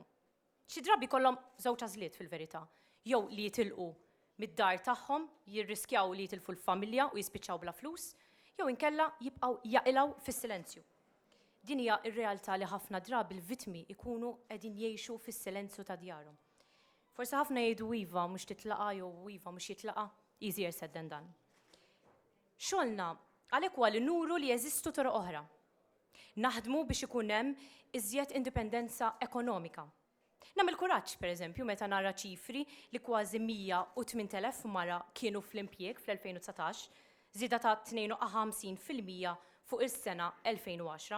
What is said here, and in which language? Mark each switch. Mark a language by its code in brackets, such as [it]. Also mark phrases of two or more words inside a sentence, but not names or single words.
[mt] Xi drabi kollhom żewġ għażliet fil-verità, jew li jitilqu mid-dar tagħhom, jirriskjaw li jitilfu l-familja u jispiċċaw bla flus, jew inkella jibqgħu jaqilgħu fis-silenzju. Din hija r-realtà li ħafna drabi l-vittmi jkunu qegħdin jgħixu fis-silenzju ta' djarhom. Forsi ħafna jgħidu iva mhux titlaqa' jew iva mhux jitlaqa', [en] easier said than done. [mt] Xogħolna għalhekk huwa li nuru li jeżistu toroq oħra. Naħdmu biex ikun hemm iżjed indipendenza ekonomika. Nagħmel kuraġġ pereżempju meta nara ċifri li kważi 108,000 mara kienu fl-impjieg fl-2019, żieda ta' 52% fuq is-sena 2010.